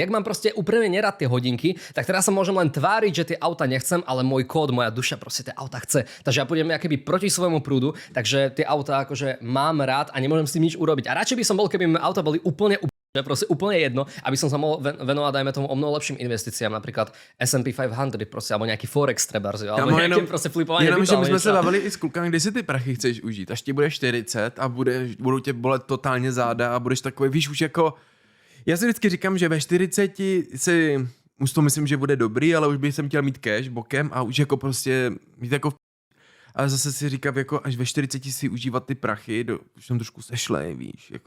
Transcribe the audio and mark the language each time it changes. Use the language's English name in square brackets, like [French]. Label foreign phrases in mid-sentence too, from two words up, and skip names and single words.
[Slovak] Jak mám proste úprimne nerad tie hodinky, tak teraz sa môžem len tváriť, že tie auta nechcem, ale môj kód, moja duša proste tie auta chce. Takže ja pôjdem keby proti svojmu prúdu, takže tie auta akože mám rád a nemôžem s tým nič urobiť. A radšej by som bol, keby auta boli úplne proste úplne jedno, aby som sa mohol venovať, dajme tomu, o mnoho lepším investíciám, napríklad S&P 500 proste, alebo nejaký Forex trebárs, alebo nejaké proste flipovanie. [Czech] Jenom, že my jsme se bavili i s klukami, kdy si ty prachy chceš užít, až ti bude 40 a budou tě bolet totálně záda a budeš takový, víš, už jako, já si vždycky říkám, že ve 40 si, už to myslím, že bude dobrý, ale už bych jsem chtěl mít cash bokem a už jako prostě mít jako ale zase si říkám, jako až ve 40 si užívat ty prachy, už jsem trošku sešlej, víš, jako.